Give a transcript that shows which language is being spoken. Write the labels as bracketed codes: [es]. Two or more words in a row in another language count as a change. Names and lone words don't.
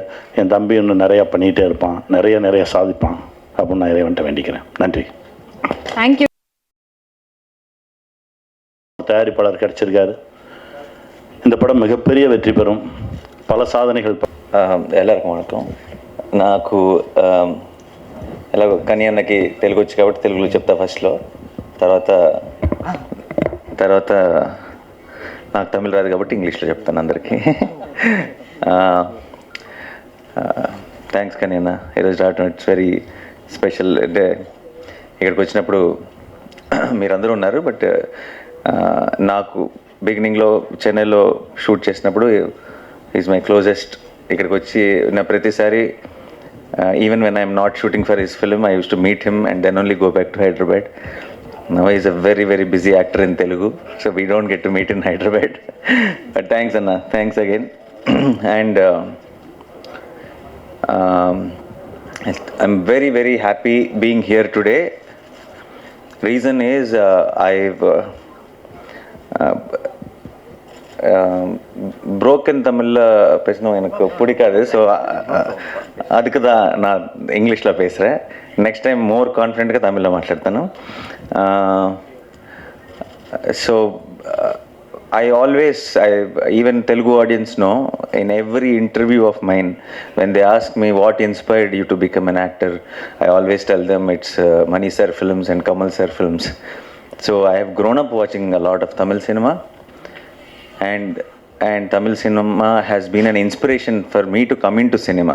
[ta] என் தம்பி இன்னும் நிறையா பண்ணிகிட்டே இருப்பான், நிறைய சாதிப்பான் அப்படின்னு நான் இறைவன்ட்ட வேண்டிக்கிறேன். நன்றி. தேங்க்யூ. தயாரிப்பாளர் கிடச்சிருக்காரு. இந்த படம் மிகப்பெரிய வெற்றி பெறும், பல சாதனைகள். எல்லாருக்கும் వణకం. [te] నాకు ఎలాగో కానీ అన్నకి తెలుగు వచ్చి కాబట్టి తెలుగులో చెప్తా ఫస్ట్లో. తర్వాత నాకు తమిళ రాదు కాబట్టి ఇంగ్లీష్లో చెప్తాను అందరికీ. థ్యాంక్స్ కానీ అన్న, ఈరోజు రావటం [en] it's very special. [te] అంటే ఇక్కడికి వచ్చినప్పుడు మీరందరూ ఉన్నారు, బట్ నాకు బిగినింగ్లో చెన్నైలో షూట్ చేసినప్పుడు [en] is my closest. [te] ఇక్కడికి వచ్చి నా ప్రతిసారి [en] even when I'm not shooting for his film I used to meet him and then only go back to Hyderabad. Now he is a very busy actor in Telugu, so we don't get to meet in Hyderabad. But thanks Anna, thanks again. And I'm very happy being here today. Reason is I've broken [ta] தமிழில் பேசணும் எனக்கு பிடிக்காது. ஸோ அதுக்கு தான் நான் இங்கிலீஷில் பேசுகிறேன். [en] next time more confident [te] తమిళ్లో మాట్లాడతాను. [en] సో even Telugu audience know, in every interview of mine, when they ask me what inspired you to become an actor, I always tell them it's Mani sir films and Kamal sir films. So I have grown up watching a lot of Tamil cinema, and Tamil cinema has been an inspiration for me to come into cinema.